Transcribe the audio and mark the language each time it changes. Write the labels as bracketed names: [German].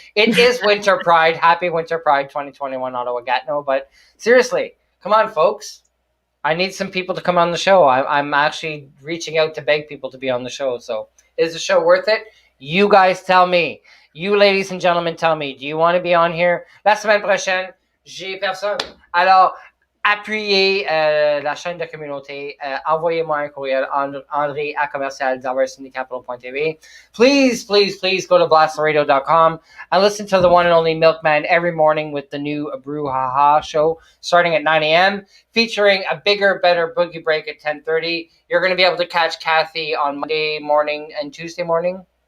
[English] It is Winter Pride. Happy Winter Pride 2021, Ottawa Gatineau. But seriously, come on, folks. I need some people to come on the show. I'm actually reaching out to beg people to be on the show. So is the show worth it? You guys tell me. You, ladies and gentlemen, tell me. Do you want to be on here? [French] La semaine prochaine, j'ai personne. Alors, appuyez la chaîne de communauté. Envoyez-moi un courriel, andre@diversitycapital.tv. [English] Please, please, please go to blasterradio.com and listen to the one and only Milkman every morning with the new Brouhaha show starting at 9 a.m. featuring a bigger, better boogie break at 10:30. You're going to be able to catch Kathy on Monday morning and Tuesday morning.